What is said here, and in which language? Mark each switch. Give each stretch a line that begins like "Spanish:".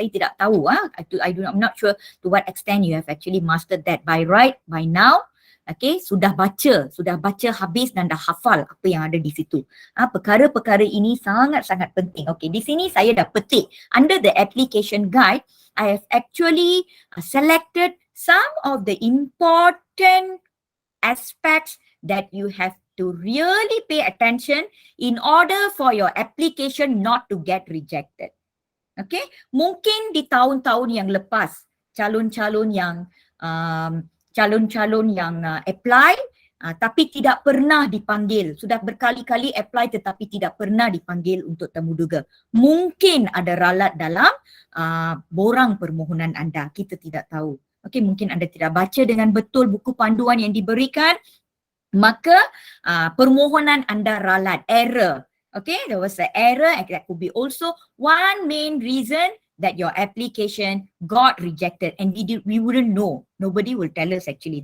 Malay: Saya tidak tahu,
English: I'm not sure to what extent you have actually mastered that by now.
Malay: Okay, sudah baca habis dan dah hafal apa yang ada di situ. Perkara-perkara ini sangat-sangat penting. Okay, di sini saya dah petik
English: under the application guide. I have actually selected some of the important aspects that you have to really pay attention in order for your application not to get rejected.
Malay: Okay, mungkin di tahun-tahun yang lepas calon-calon yang apply tapi tidak pernah dipanggil, sudah berkali-kali apply tetapi tidak pernah dipanggil untuk temuduga. Mungkin ada ralat dalam borang permohonan anda, kita tidak tahu. Okey, mungkin anda tidak baca dengan betul buku panduan yang diberikan, maka permohonan anda ralat, error.
English: Okay, there was an error and that could be also one main reason that your application got rejected, and we wouldn't know. Nobody will tell us actually.